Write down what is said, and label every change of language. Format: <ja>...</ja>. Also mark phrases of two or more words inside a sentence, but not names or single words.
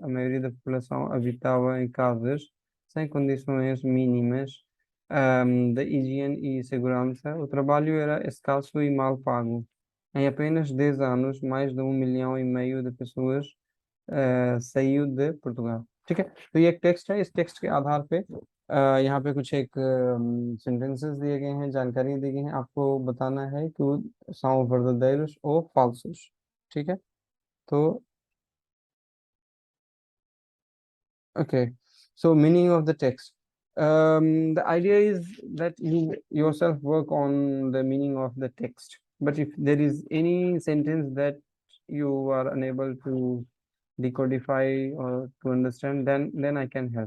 <pt>A maioria da população habitava em casas sem condições mínimas, de higiene e segurança. O trabalho era escasso e mal pago. em apenas 10 anos mais de 1,5 milhão de pessoas सईद de Portugal।</pt> <hi>ठीक है, तो ये एक टेक्स्ट है, इस टेक्स्ट के आधार पे यहाँ पे कुछ एक सेंटेंसेस दिए गए हैं, जानकारी दी गई है, आपको बताना है कि वो</hi> <pt>são verdadeiros ou falsos।</pt> <hi>ठीक है, तो</hi> <en>okay, so meaning of the text. The idea is that you yourself work on the meaning of the text. But if there is any sentence that you are unable to decodify or to understand, then I can help.</en>